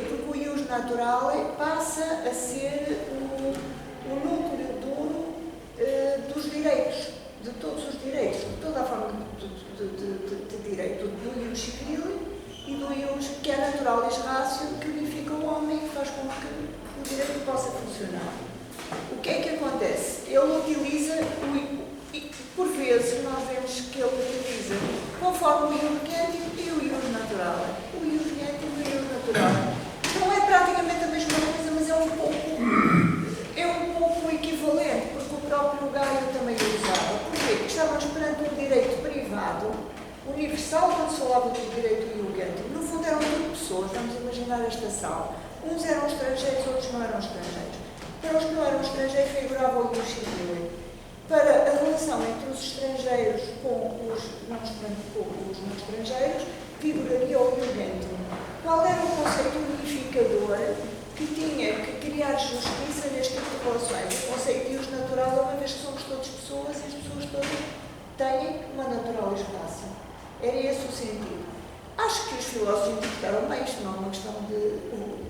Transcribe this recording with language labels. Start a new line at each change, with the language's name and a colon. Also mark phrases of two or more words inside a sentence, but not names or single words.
Portuguese: Porque o
Latin: ius natural
Portuguese: passa a ser o núcleo duro dos direitos, de todos os direitos, de toda a forma de direito, do
Latin: ius civil
Portuguese: e do ius que é natural e ratio, que unifica o homem e faz com que o direito possa funcionar. O que é que acontece? Ele utiliza, por vezes nós vemos que ele utiliza conforme o
Latin: ius gentium
Portuguese: e o
Latin: ius natural.
Portuguese: O
Latin: ius gentium
Portuguese: e o
Latin: ius natural.
Portuguese: Não é praticamente a mesma coisa, mas é um pouco equivalente, porque o próprio Gaio também o usava. Porquê? Porque estávamos perante um direito privado, universal, quando se falava do direito
Latin: ius gentium.
Portuguese: No fundo eram duas pessoas, vamos imaginar esta sala. Uns eram estrangeiros, outros não eram estrangeiros. Para os que não eram estrangeiros, figurava o
Latin: ius civile.
Portuguese: Para a relação entre os estrangeiros com os não estrangeiros, figuraria o
Latin: ius gentium.
Portuguese: Qual era o conceito unificador que tinha que criar justiça neste tipo de relações? O conceito de
Latin: ius natural,
Portuguese: uma vez que somos todas pessoas e as pessoas todas têm uma natural espaço. Era esse o sentido. Acho que os filósofos interpretaram bem, isto não é uma questão de...